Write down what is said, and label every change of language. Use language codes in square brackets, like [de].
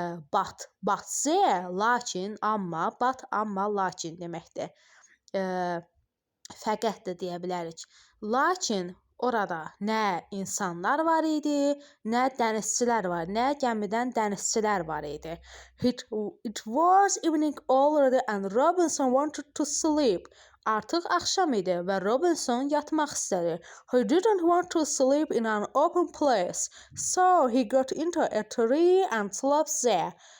[az] But there, lakin, amma, but, amma, lakin deməkdir. Fəqət də deyə bilərik. Lakin orada nə insanlar var idi, nə dənizçilər var, nə gəmidən dənizçilər var idi. [en] It was evening already and Robinson wanted to sleep. [az] Artıq axşam idi və Robinson yatmaq istədi. [en] He didn't want to sleep in an open place, so he got into a tree and slept there.